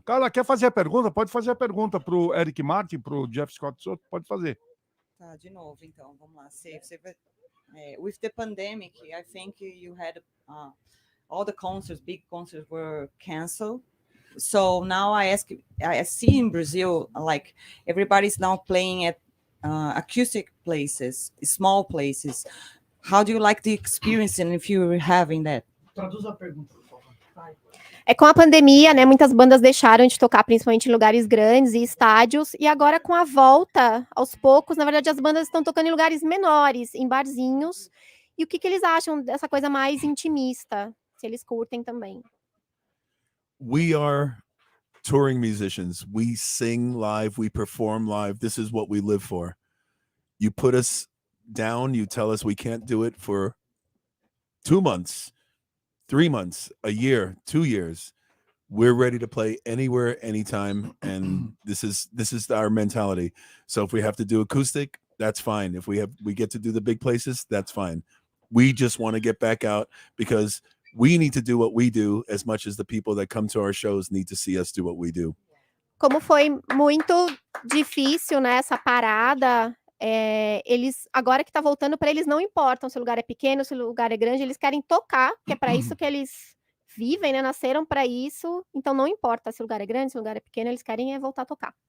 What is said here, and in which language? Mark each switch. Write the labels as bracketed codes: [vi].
[pt] Carla, quer fazer a pergunta? Pode fazer a pergunta para o Eric Martin, para o Jeff Scott Soto. Pode fazer. Tá, de novo, então, vamos lá. [en] With the pandemic, I think you had all the concerts, big concerts were canceled. So now I see in Brazil, like everybody's now playing at acoustic places, small places. How do you like the experience and if you're having that? [pt] Traduz a pergunta, por favor. Com a pandemia, né, muitas bandas deixaram de tocar, principalmente em lugares grandes e estádios, e agora com a volta, aos poucos, na verdade, as bandas estão tocando em lugares menores, em barzinhos. E o que eles acham dessa coisa mais intimista? Se eles curtem também. [en] We are touring musicians. We sing live, we perform live. This is what we live for. You put us down, you tell us we can't do it for 2 months, 3 months, a year, 2 years. We're ready to play anywhere, anytime, and this is our mentality. So if we have to do acoustic, that's fine. If we get to do the big places, that's fine. We just want to get back out because we need to do what we do as much as the people that come to our shows need to see us do what we do. [pt] como foi muito difícil, né, essa parada, eles agora que tá voltando, para eles não importam se o lugar é pequeno, se o lugar é grande, eles querem tocar, que é para isso que eles vivem, né, nasceram para isso, então não importa se o lugar é grande, se o lugar é pequeno, eles querem voltar a tocar.